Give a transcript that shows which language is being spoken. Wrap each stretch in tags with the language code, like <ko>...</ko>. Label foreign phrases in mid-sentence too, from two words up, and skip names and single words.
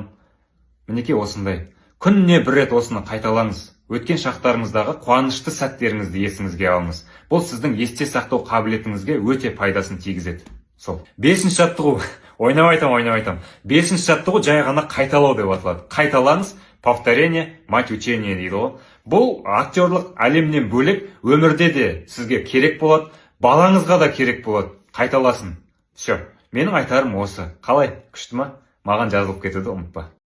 <kk>Мінекей осындай. Күніне 1 рет осыны қайталаңыз. Өткен шақтарыңыздағы қуанышты сәттеріңізді есіңізге алыңыз. Бұл сіздің есте сақтау қабілетіңізге өте пайдасын тигізеді. Сол. Бесінші жаттығу, ойнап айтам. Бесінші жаттығу жай ғана қайталау деп аталады. Қайталаңыз,</kk> <ru>повторение, мать учения</ru> <kk>дейді ғой. Бұл актерлық әлемнен бөлек өмірде де сізге керек болады, балаңызға да керек болады. Қайталасын. Все. Менің айтарым осы. Қалай? Күшті ма? Маған жазылып кетуді ұмытпа.</kk>